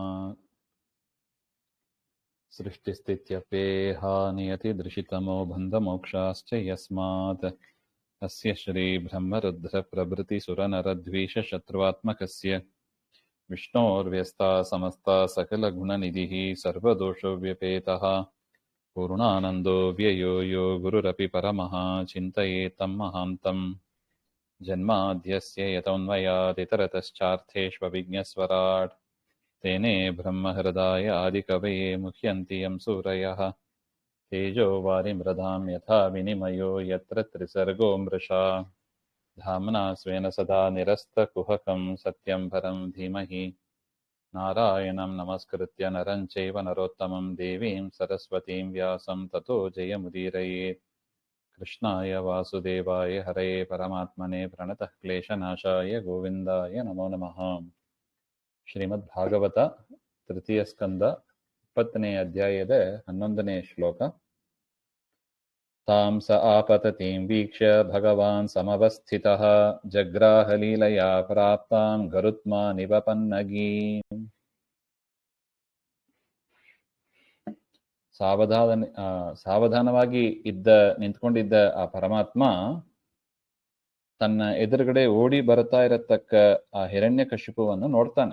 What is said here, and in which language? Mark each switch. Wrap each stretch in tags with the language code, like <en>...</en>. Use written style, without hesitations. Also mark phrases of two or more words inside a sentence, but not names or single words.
<sa>ಸೃಷ್ಟಿಸ್ಥಿತ್ಯಪೇಹ ನಿಯತಿದೃಶಿತಮೋ ಬಂಧಮೋಕ್ಷಾಶ್ಚ ಯಸ್ಮಾತ್ ಅಸ್ಯ ಶ್ರೀಬ್ರಹ್ಮರುದ್ರಪ್ರಭೃತಿಸುರನರದ್ವೀಷಶತ್ರುವಾತ್ಮಕಸ್ಯ ವಿಷ್ಣೋರ್ವ್ಯಸ್ತಾ ಸಮಸ್ತಾ ಸಕಲಗುಣನಿಧಿಃ ಸರ್ವದೋಷವ್ಯಪೇತಃ ಪೂರ್ಣಾನಂದೋ ವ್ಯಯೋ ಯೋ ಗುರುರಪಿ ಪರಮಃ ಚಿಂತಯೇತಂ ಮಹಾಂತಂ. ಜನ್ಮಾದ್ಯಸ್ಯ ಯತೋನ್ಮಯಾದಿತರತಶ್ಚಾರ್ಥೇಷ್ವವಿಘ್ನಸ್ವರಾಟ್ तेने ब्रह्महृदाय आदिकवये मुह्यन्ति यं सूरयः तेजो वारिमृधां यथा विनिमयो यत्र त्रिसर्गो मृषा धाम्ना स्वेन सदा निरस्तकुहकं सत्यं परं धीमहि नारायणं नमस्कृत्य नरं चैव नरोत्तमं देवीं सरस्वतीं व्यासं ततो जयमुदीरयेत्. कृष्णाय वासुदेवाय हरये परमात्मने प्रणतः क्लेशनाशाय गोविन्दाय नमो नमः.</sa> <kn>ಶ್ರೀಮದ್ ಭಾಗವತ ತೃತೀಯ ಸ್ಕಂದ 20ನೇ ಅಧ್ಯಾಯದ 11ನೇ ಶ್ಲೋಕ.</kn> <sa>ತಾಂ ಸ ಆಪತತಿಂ ವೀಕ್ಷ್ಯ ಭಗವಾನ್ ಸಮವಸ್ಥಿತಃ ಜಗ್ರಾಹ ಲೀಲಯಾ ಪ್ರಾಪ್ತಾಂ ಗರುತ್ಮಾನಿವ ಪನ್ನಗೀಂ.</sa> <kn>ಸಾವಧಾನವಾಗಿ ನಿಂತ್ಕೊಂಡಿದ್ದ ಆ ಪರಮಾತ್ಮ ತನ್ನ ಎದುರುಗಡೆ ಓಡಿ ಬರ್ತಾ ಇರತಕ್ಕ ಆ ಹಿರಣ್ಯಕಶಿಪುವನ್ನು ನೋಡ್ತಾನೆ.</kn>